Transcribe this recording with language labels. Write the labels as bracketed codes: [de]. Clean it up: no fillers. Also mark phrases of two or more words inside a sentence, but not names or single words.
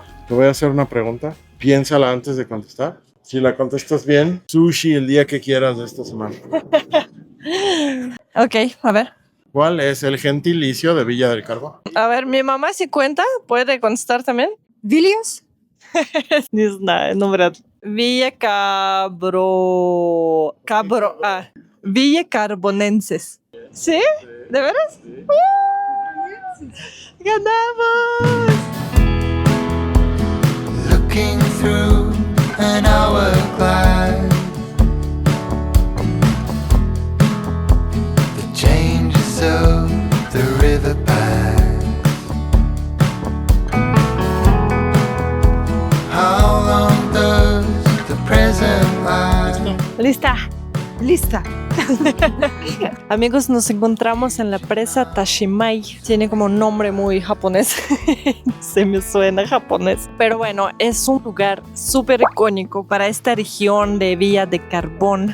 [es] Te voy a hacer una pregunta. Piénsala antes de contestar. Si la contestas bien, sushi el día que quieras de esta semana. Ok, a ver. ¿Cuál es el gentilicio de Villa del Carbón? A ver, mi mamá si cuenta, puede contestar también. Vilnius? [ru] Не знаю, ну вряд ли. [es] Villa Carbonenses. ¿Sí? ¿De veras? ¡Ganamos! [en] Looking through an hourglass, the changes of the river pass. How long does the present last? [es] Lista. Lista. Amigos, nos encontramos en la presa Tashimai. Tiene como un nombre muy japonés. Se me suena japonés. Pero bueno, es un lugar súper icónico para esta región de Villa de Carbón.